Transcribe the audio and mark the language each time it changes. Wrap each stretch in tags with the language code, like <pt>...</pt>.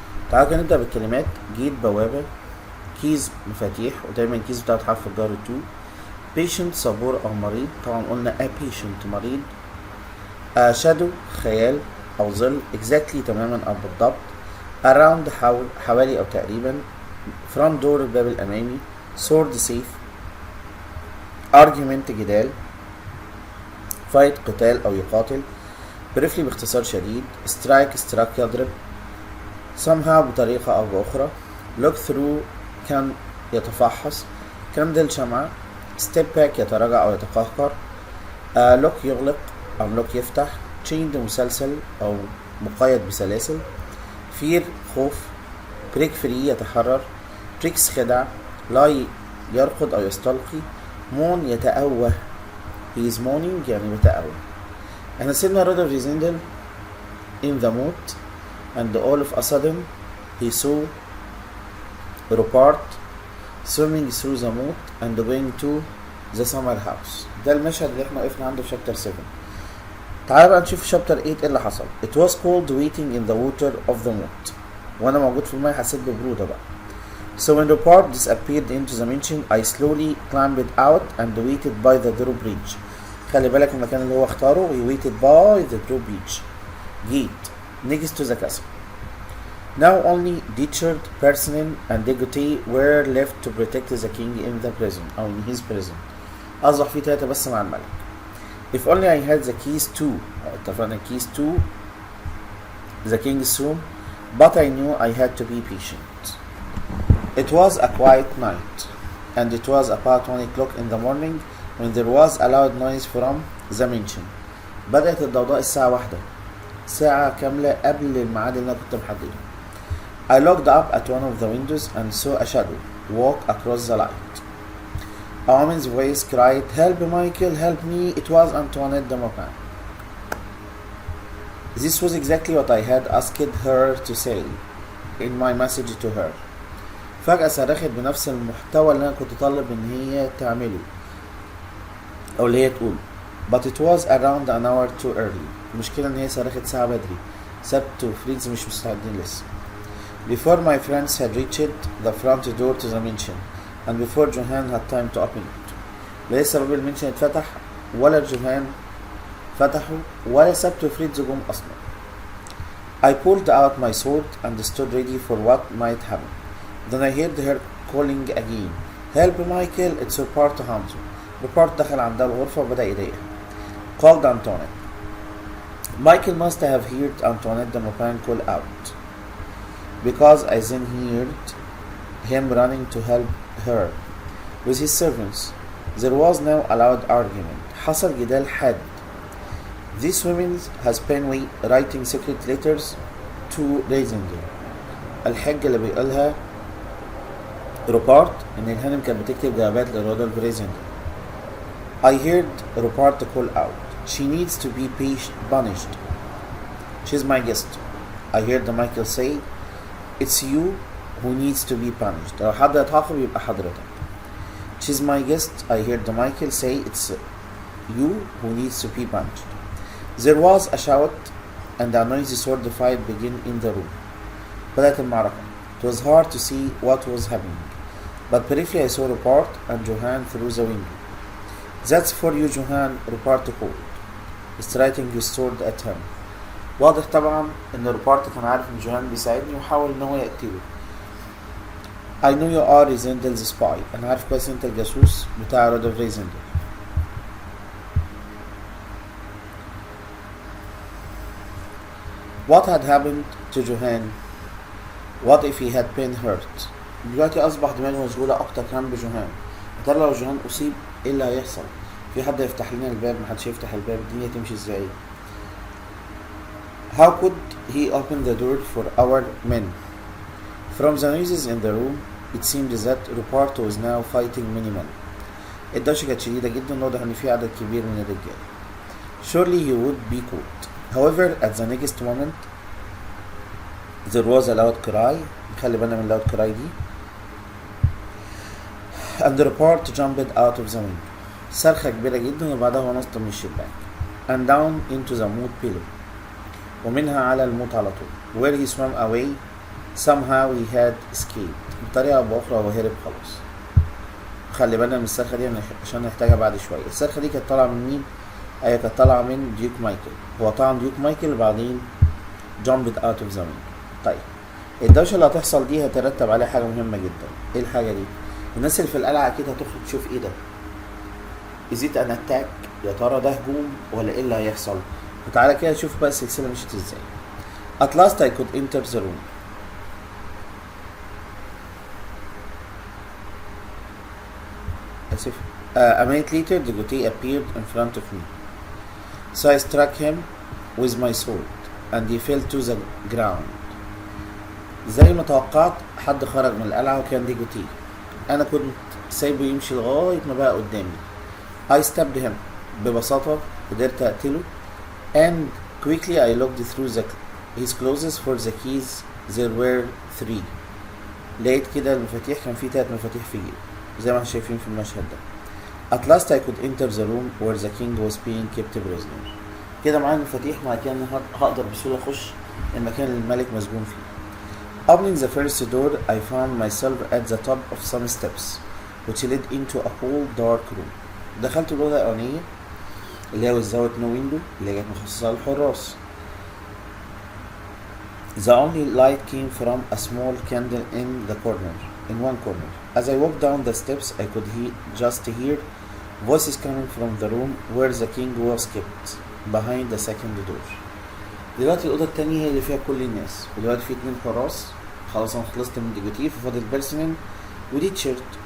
<ar>تعالوا كده نبدأ بالكلمات. جيت بوابة، كيز مفاتيح، ودايما الكيز بتاعت حرف الجر تو. patient صبور او مريض، طبعا قلنا</ar> <en>a patient</en> <ar>مريض. shadow خيال او ظل، exactly تماما او بالضبط. around حوالي او تقريبا.</ar> <en>front door</en> <ar>الباب الامامي. sword سيف. argument جدال. fight قتال او يقاتل. briefly باختصار شديد. strike يضرب. somehow بطريقة او باخرى.</ar> <en>look through</en> <ar>كان يتفحص. candle شمعة.</ar> <en>step back</en> <ar>يتراجع او يتقهقر. lock يغلق او lock يفتح. chained مسلسل او مقيد بسلاسل. fear خوف.</ar> <en>break free يتحرر.</en> <ar>tricks خدع. lie يرقد او يستلقي. moan يتأوه.</ar> <en>he is moaning</en> <ar>يعني بتأوه. احنا سيبنا رودولف ريزندل</ar> <en>in the mood and all of a sudden he saw Rupert swimming through the moat and going to the summer house.</en> <ar>ده المشهد اللي احنا وقفنا عنده في شابتر 7. تعالى بقى نشوف في شابتر 8 ايه اللي حصل.</ar> <en>It was cold waiting in the water of the moat.</en> <ar>وانا موجود في الماء حسيت ببرودة بقى.</ar> <en>So when Rupert disappeared into the mansion, I slowly climbed out and waited by the drawbridge.</en> <ar>خلي بالك المكان اللي هو اختاره.</ar> <en>We waited by the drawbridge gate next to the castle. Now only Decherd, Persinnen and Degoute were left to protect the king in the prison أو in his prison.</en> <ar>أصبح في 3 بس مع الملك.</ar> <en>If only I had the keys to اتفقنا keys to the king's room, but I knew I had to be patient. It was a quiet night, and it was about 1 o'clock in the morning when there was a loud noise from the mansion.</en> <ar>بدأت الضوضاء الساعة 1، ساعة كاملة قبل الميعاد اللي أنا كنت محدده.</ar> <en>I looked up at one of the windows and saw a shadow walk across the light. A woman's voice cried, "Help Michael, help me." It was Antoinette de Maupin. This was exactly what I had asked her to say in my message to her.</en> <ar>فجأة صرخت بنفس المحتوى اللي أنا كنت طالب إن هي تعمله أو اللي هي تقوله.</ar> <en>But it was around an hour too early.</en> <ar>المشكلة إن هي صرخت ساعة بدري. سبت وفريدز مش مستعدين لسه.</ar> <en>Before my friends had reached the front door to the mansion, and before Johan had time to open it.</en> <ar>لسه باب المنشن اتفتح ولا جوهان فتحه ولا سبت وفريدز جم أصلا.</ar> <en>I pulled out my sword and stood ready for what might happen. Then I heard her calling again. "Help Michael, it's Rupert Hamzo."</en> <ar>Rupert دخل عندها الغرفة وبدأ يضايقها.</ar> <en>Called Antoinette. Michael must have heard Antoinette de Maupin call out, because I then heard him running to help her with his servants. There was now a loud argument.</en> <ar>حصل جدال حاد.</ar> <en>This woman has been writing secret letters to Reisender.</en> <ar>الحجة اللي بيقولها روبارت إن الهانم كانت بتكتب جوابات لرودولف ريزندر.</ar> <en>I heard Rupert call out. She needs to be punished. She's my guest. I heard Michael say, "It's you who needs to be punished."</en> <ar>لو حد يتعاقب يبقى حضرتك.</ar> <en>She's my guest. I heard Michael say, "It's you who needs to be punished." There was a shout and a noisy sword fight began in the room.</en> <ar>بدأت المعركة.</ar> <en>It was hard to see what was happening, but briefly I saw Rupert and Johan through the window. "That's for you, Johan," Rupert called, striking his sword at him.</en> <ar>واضح طبعا ان روبارت كان عارف ان جوهان بيساعدني وحاول ان هو يقتله.</ar> <en>I know you are Reisendel's spy.</en> <ar>انا عارف كويس انت الجاسوس بتاع رودولف ريزندل.</ar> <en>What had happened to Johan? What if he had been hurt?</en> <ar>دلوقتي اصبح دماغي مشغولة اكتر كمان بجوهان. يا ترى لو جوهان اصيب ايه اللي هيحصل؟ في حد يفتح لنا الباب؟ محدش يفتح الباب، الدنيا تمشي ازاي؟</ar> <en>How could he open the door for our men? From the noises in the room, it seemed that Rupert was now fighting many men.</en> <ar>الدوشة كانت شديدة جدا، واضح ان في عدد كبير من الرجال.</ar> <en>Surely he would be caught. However, at the next moment, there was a loud cry.</en> <ar>خلي بالنا من</ar> <en>loud cry دي. And Rupert jumped out of the window.</en> <ar>صرخة كبيرة جدا وبعدها هو نط من الشباك.</ar> <en>and down into the moat below.</en> <ar>ومنها على الموت على طول.</ar> <en>where he swam away somehow he had escaped.</en> <ar>بطريقة أو بأخرى هو هرب خلاص. خلي بالنا من الصرخة دي عشان نحتاجها بعد شوية. الصرخة دي كانت طالعة من مين؟ أيوة كانت طالعة من ديوك مايكل. هو طعن ديوك مايكل وبعدين</ar> <en>jumped out of the window.</en> <ar>طيب الدوشة اللي هتحصل دي هترتب عليها حاجة مهمة جدا. ايه الحاجة دي؟ الناس اللي في القلعة أكيد هتخرج تشوف ايه ده؟</ar> <en>is it an attack؟</en> <ar>يا ترى ده هجوم ولا ايه اللي هيحصل؟ وتعالى كده نشوف بقى السلسلة مشيت ازاي.</ar> <en>At last I could enter the room.</en> <ar>آسف.</ar> <en>A minute later the Gautier appeared in front of me. So I struck him with my sword and he fell to the ground.</en> <ar>زي ما توقعت حد خرج من القلعة وكان دي جوتيه. أنا كنت سايبه يمشي لغاية ما بقى قدامي.</ar> <en>I stabbed him.</en> <ar>ببساطة قدرت أقتله.</ar> <en>And quickly I looked through his clothes for the keys. There were 3.</en> <ar>لقيت كده المفاتيح، كان في 3 مفاتيح في جيبه زي ما احنا شايفين في المشهد ده.</ar> <en>At last I could enter the room where the king was being kept prisoner.</en> <ar>كده معايا المفاتيح، مع كده هقدر بسهولة أخش المكان اللي الملك مسجون فيه.</ar> <en>Opening the first door, I found myself at the top of some steps, which led into a whole dark room.</en> <ar>دخلت الأوضة الأولانية اللي هي</ar> <en>without no window</en> <ar>اللي كانت مخصصة للحراس.</ar> <en>The only light came from a small candle in one corner. As I walked down the steps, I could just hear voices coming from the room where the king was kept, behind the second door.</en> <ar>دلوقتي الأوضة التانية هي اللي فيها كل الناس، ودلوقتي في 2 حراس. خلاص أنا خلصت من ديجوتيه ففاضل بيرسونين ودي تشيرت.</ar>